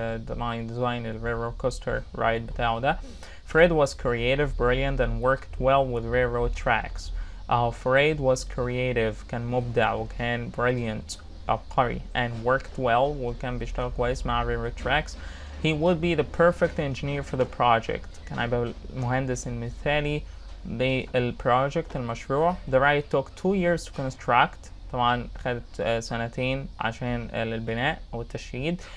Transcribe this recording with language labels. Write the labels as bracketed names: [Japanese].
[English] design ال railroad coaster ride [Arabic] بتاعه ده [English] Fred was creative, brilliant and worked well with railroad tracks Fred was creative [Arabic] كان مبدع وكان [English] brilliant [Arabic] عبقري [English] and worked well [Arabic] وكان بيشتغل كويس مع [English] railroad tracks he would be the perfect engineer for the project. [Arabic] كان هيبقى المهندس المثالي للproject المشروع. [English] The ride took 2 years to construct. [Arabic] طبعا خدت سنتين عشان للبناء أو التشييد.